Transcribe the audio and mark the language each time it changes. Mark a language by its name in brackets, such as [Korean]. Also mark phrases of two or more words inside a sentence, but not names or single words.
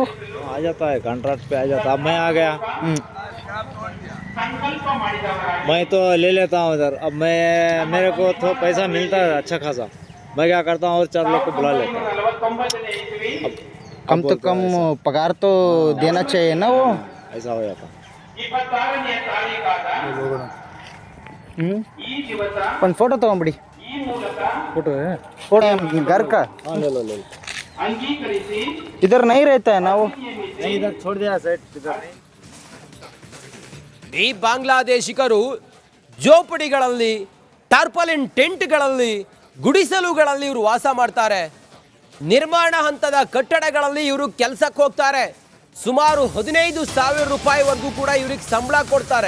[Hindi] आ जाता है कॉन्ट्रैक्ट पे आ जाता है। अब मैं आ गया, मैं तो ले लेता हूँ इधर। अब मैं मेरे को तो पैसा मिलता है अच्छा खासा। मैं क्या करता हूँ और 4 लोग को बुला लेता हूँ। कम तो कम पगार तो देना चाहिए ना वो। ऐसा हो जाता। [Kannada] ಒಂದು ಫೋಟೋ ತಗೊಂಬಿಡಿ. [Hindi] फोटो है? फोटो घर का? हाँ ले लो ले लो। इधर नहीं रहता है ना वो? नहीं इधर छोड़ दिया सेट इधर नहीं। [Kannada] ಈ ಬಾಂಗ್ಲಾದೇಶಿಗರು ಜೋಪಡಿಗಳಲ್ಲಿ, ಟಾರ್ಪಾಲಿನ್ ಟೆಂಟ್ಗಳಲ್ಲಿ, ಗುಡಿಸಲುಗಳಲ್ಲಿ ಇವರು ವಾಸ ಮಾಡ್ತಾರೆ. ನಿರ್ಮಾಣ ಹಂತದ ಕಟ್ಟಡಗಳಲ್ಲಿ ಇವರು ಕೆಲಸಕ್ಕೆ ಹೋಗ್ತಾರೆ. ಸುಮಾರು 15,000 ರೂಪಾಯಿವರೆಗೂ ಕೂಡ ಇವ್ರಿಗೆ ಸಂಬಳ ಕೊಡ್ತಾರೆ.